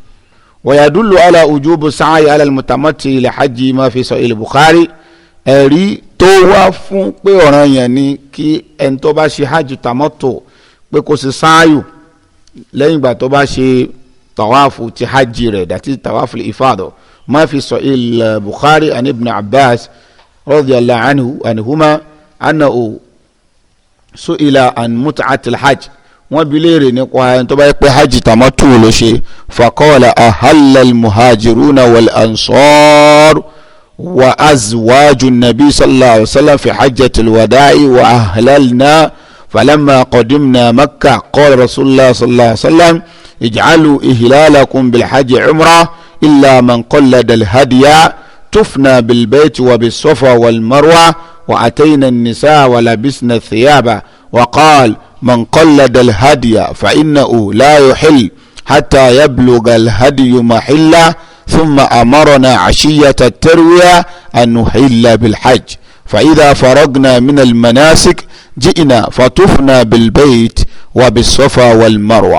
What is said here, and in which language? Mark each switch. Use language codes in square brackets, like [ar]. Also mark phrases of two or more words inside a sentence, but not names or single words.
[ar] ويدل على وجوب السعي على المتمتع لحج ما في صحيح البخاري [yo] ẹ̀rí tó wá fún pé ọ̀ràn yẹn ni kí ẹni tó bá ṣe [ar] حج تمتع [yo] pé kó ṣe sáàyù lẹ́yìn ìgbà tó bá ṣe tawafu ti hajj rẹ̀ dàtí [ar] طواف الإفاضة ما في صحيح البخاري عن ابن عباس رضي الله عنهما أنه سئل عن متعة الحج [yo] wọ́n bi léèrè nípa ẹni tó bá yẹ pé hajj tamattu ló ṣe [ar] فقال أهل المهاجرون والأنصار وأزواج النبي صلى الله عليه وسلم في حجة الوداع وأهللنا فلما قدمنا مكة قال رسول الله صلى الله عليه وسلم اجعلوا إهلالكم بالحج عمرة إلا من قلد الهدي تفنى بالبيت وبالصفا والمروة وأتينا النساء ولبسنا الثياب وقال من قلد الهدي فإنه لا يحل حتى يبلغ الهدي محله ثم أمرنا عشية التروية أن نحل بالحج فإذا فرغنا من المناسك جئنا فطفنا بالبيت وبالصفا والمروة.